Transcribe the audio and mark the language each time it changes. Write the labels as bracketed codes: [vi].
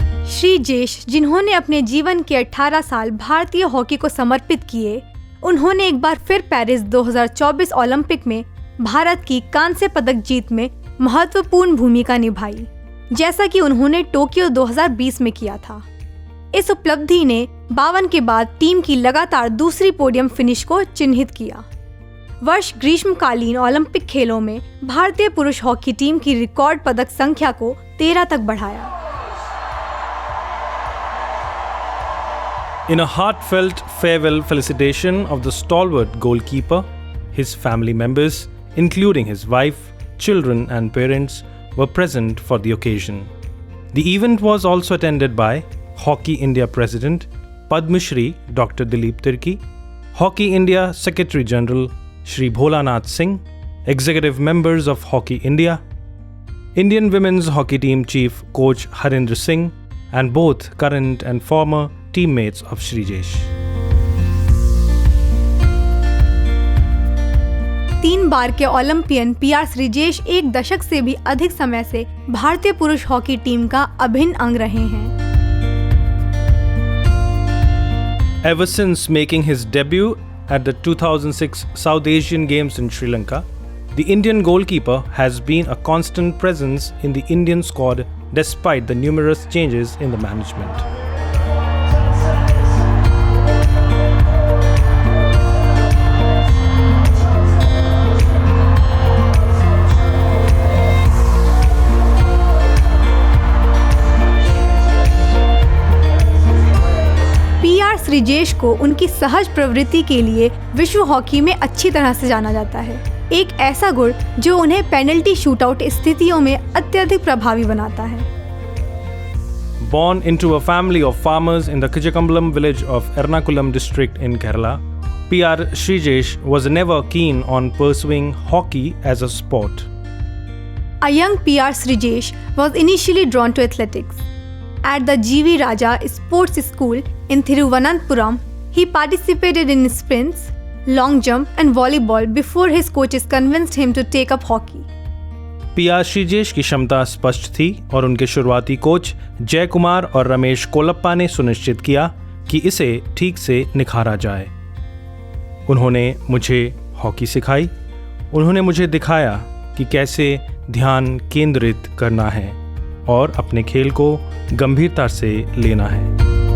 [hi] श्रीजेश, जिन्होंने अपने जीवन के 18 साल भारतीय हॉकी को समर्पित किए, उन्होंने एक बार फिर पेरिस 2024 ओलंपिक में भारत की कांस्य पदक जीत में महत्वपूर्ण भूमिका निभाई, जैसा कि उन्होंने टोक्यो 2020 में किया था। इस उपलब्धि ने 52 के बाद टीम की लगातार दूसरी पोडियम फिनिश को चिन्हित किया। वर्ष ग्रीष्मकालीन ओलंपिक खेलों में भारतीय पुरुष हॉकी टीम की रिकॉर्ड पदक संख्या को 13 तक बढ़ाया। [en] In a heartfelt farewell felicitation of the stalwart goalkeeper, his family members, including his wife, children and parents, were present for the occasion. The event was also attended by Hockey India President Padma Shri Dr. Dilip Tirki, Hockey India Secretary General Shri Bholanath Singh, executive members of Hockey India, Indian Women's Hockey Team Chief Coach Harinder Singh, and both current and former teammates of Srijesh. [hi] 3 बार के Olympian PR Sreejesh एक दशक से भी अधिक समय से भारतीय पुरुष हॉकी टीम का अभिन्न अंग रहे हैं। [en] Ever since making his debut at the 2006 South Asian Games in Sri Lanka, the Indian goalkeeper has been a constant presence in the Indian squad despite the numerous changes in the management. [hi] Sreejesh को उनकी सहज प्रवृत्ति के लिए विश्व hockey में अच्छी तरह से जाना जाता है, एक ऐसा गुण जो उन्हें पेनल्टी शूटआउट स्थितियों में अत्यधिक प्रभावी बनाता है। [en] Born into a family of farmers in the Kijakambalam village of Ernakulam district in Kerala, PR Srijesh was never keen on pursuing hockey as a sport. A young PR Srijesh was initially drawn to athletics. At the G.V. Raja Sports School in Thiruvananthapuram, he participated in sprints, long jump and volleyball before his coaches convinced him to take up hockey. [hi] PR Sreejesh की क्षमता स्पष्ट थी और उनके शुरुआती coach जय कुमार और रमेश कोलप्पा ने सुनिश्चित किया कि इसे ठीक से निखारा जाए। उन्होंने मुझे हॉकी सिखाई। उन्होंने मुझे दिखाया कि कैसे ध्यान केंद्रित करना है और अपने खेल को गंभीरता से लेना है।